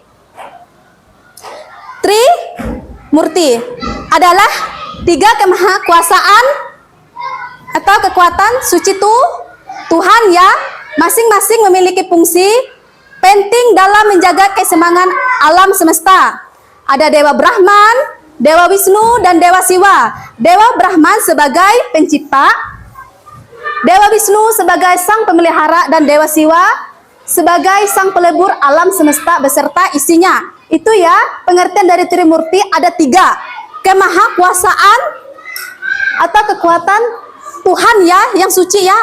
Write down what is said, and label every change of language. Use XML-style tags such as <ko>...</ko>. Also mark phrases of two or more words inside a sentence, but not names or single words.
<id>Trimurti adalah 3 kemahakuasaan atau kekuatan suci Tuhan ya. Masing-masing memiliki fungsi penting dalam menjaga keseimbangan alam semesta. Ada Dewa Brahman, Dewa Wisnu, dan Dewa Siwa. Dewa Brahman sebagai pencipta, Dewa Wisnu sebagai sang pemelihara, dan Dewa Siwa sebagai sang pelebur alam semesta beserta isinya. Itu ya, pengertian dari Trimurti ada 3. Kemahakuasaan atau kekuatan Tuhan ya, yang suci ya.</id>